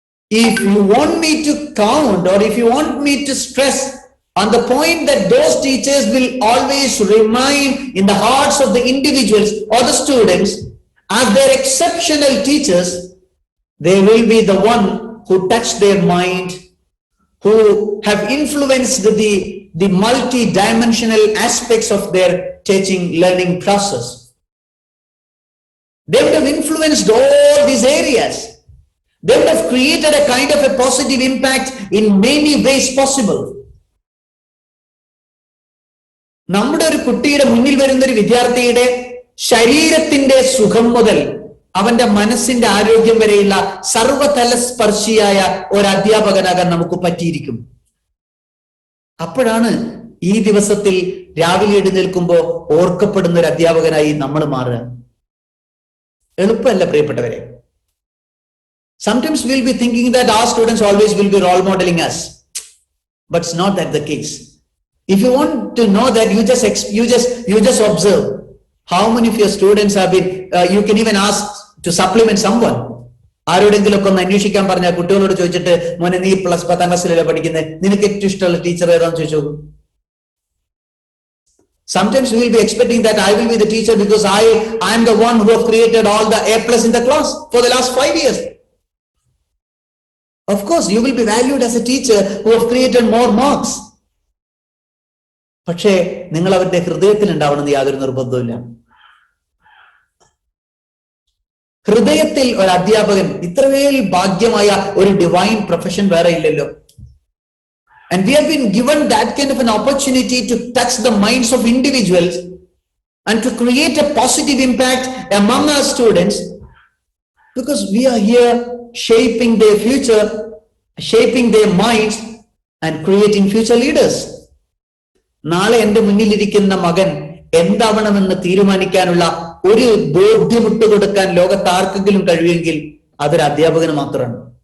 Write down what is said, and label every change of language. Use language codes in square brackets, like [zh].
[en] If you want me to count, or if you want me to stress on the point that those teachers will always remain in the hearts of the individuals or the students as their exceptional teachers, they will be the one who touch their mind, who have influenced the multi-dimensional aspects of their teaching learning process. They would have influenced all these areas. They would have created a kind of a positive impact in many ways possible. [ml] നമ്മുടെ ഒരു കുട്ടിയുടെ മുന്നിൽ വരുന്ന ഒരു വിദ്യാർത്ഥിയുടെ ശരീരത്തിന്റെ സുഖം മുതൽ അവന്റെ മനസ്സിന്റെ ആരോഗ്യം വരെയുള്ള സർവതല സ്പർശിയായ ഒരു അധ്യാപകനാകാൻ നമുക്ക് പറ്റിയിരിക്കും. അപ്പോഴാണ് ഈ ദിവസത്തിൽ രാവിലെ എഴുന്നേൽക്കുമ്പോൾ ഓർക്കപ്പെടുന്ന ഒരു അധ്യാപകനായി നമ്മൾ മാറുക. എളുപ്പമല്ല പ്രിയപ്പെട്ടവരെ. [en] Sometimes we'll be thinking that our students always will be role modeling us, but it's not that the case. If you want to know that, you just observe how many of your students have been. You can even ask to supplement someone. [ml] ആരോടെങ്കിലൊക്കെ ഒന്ന് അന്വേഷിക്കാൻ പറഞ്ഞാൽ കുട്ടികളോട് ചോദിച്ചിട്ട്, മോനെ നീ +10 ക്ലാസ്സിലല്ലേ പഠിക്കുന്നത്, നിനക്ക് ഏറ്റവും ഇഷ്ടമുള്ള ടീച്ചർ ഏതാന്ന് ചോദിച്ചു. [en] Sometimes we will be expecting that I will be the teacher because I am the one who have created all the A+ in the class for the last 5 years. Of course, you will be valued as a teacher who have created more marks. [ml] പക്ഷേ നിങ്ങൾ അവരുടെ ഹൃദയത്തിൽ ഉണ്ടാവണമെന്ന് യാതൊരു നിർബന്ധവുമില്ല. ഹൃദയത്തിൽ ഒരു അധ്യാപകൻ, ഇത്രവേൽ ഭാഗ്യമായ ഒരു ഡിവൈൻ പ്രൊഫഷൻ വേറെ ഇല്ലല്ലോ. [en] And we have been given that kind of an opportunity to touch the minds of individuals and to create a positive impact among our students, because we are here shaping their future, shaping their minds and creating future leaders. [ml] നാളെ എന്റെ മുന്നിലിരിക്കുന്ന മകൻ എന്താവണമെന്ന് തീരുമാനിക്കാനുള്ള ഒരു ബോധ്യം കൊടുക്കാൻ ലോകത്ത് ആർക്കെങ്കിലും കഴിയുമെങ്കിൽ അതൊരു അധ്യാപകന് മാത്രമാണ്.